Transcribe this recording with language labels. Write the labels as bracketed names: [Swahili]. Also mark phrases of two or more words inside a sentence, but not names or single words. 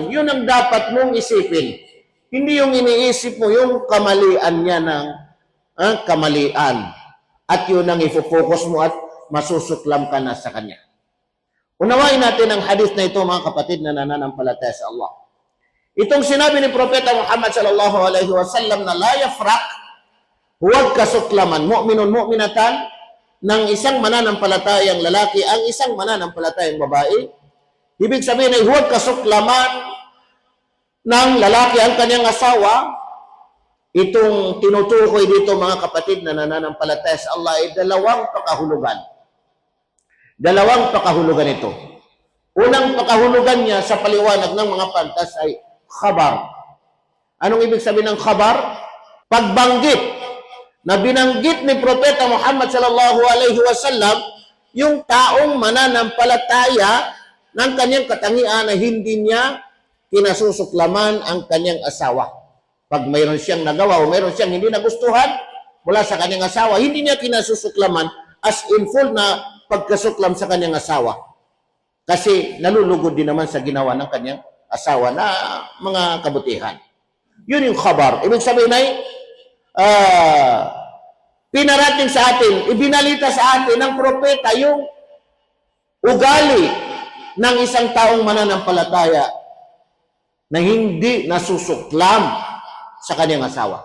[Filipino] Yun ang dapat mong isipin. Hindi yung iniisip mo yung kamalian niya ng kamalian. At yun ang ifofocus mo at masusuklam ka na sa kanya. Unawain natin ang hadith na ito, mga kapatid na nananampalataya sa Allah. Itong sinabi ni Propeta Muhammad [Arabic] صلى الله عليه وسلم [Filipino] na [Arabic] لا يفرك, [Filipino] huwag kasuklaman [Arabic] مؤمن مؤمنة [Filipino] ng isang mananampalatayang lalaki ang isang mananampalatayang babae. Ibig sabihin ay huwag kasuklaman ng lalaki ang kanyang asawa. Itong tinutukoy dito, mga kapatid na nananampalataya sa Allah, ay dalawang pakahulugan. Dalawang pakahulugan ito. Unang pakahulugan niya sa paliwanag ng mga pantas ay khabar. Anong ibig sabihin ng khabar? Pagbanggit na binanggit ni Propeta Muhammad [Arabic] صلى الله عليه وسلم [Filipino] yung taong mananampalataya ng kanyang katangian na hindi niya kinasusuklaman ang kanyang asawa. Pag mayroon siyang nagawa o mayroon siyang hindi nagustuhan mula sa kanyang asawa, hindi niya kinasusuklaman [English] as in full [Filipino] na pagkasuklam sa kanyang asawa. Kasi nalulugod din naman sa ginawa ng kanyang asawa na mga kabutihan. Yun yung khabar. Ibig sabihin ay pinarating sa atin, ibinalita sa atin ng propeta yung ugali ng isang taong mananampalataya na hindi nasusuklam sa kanyang asawa.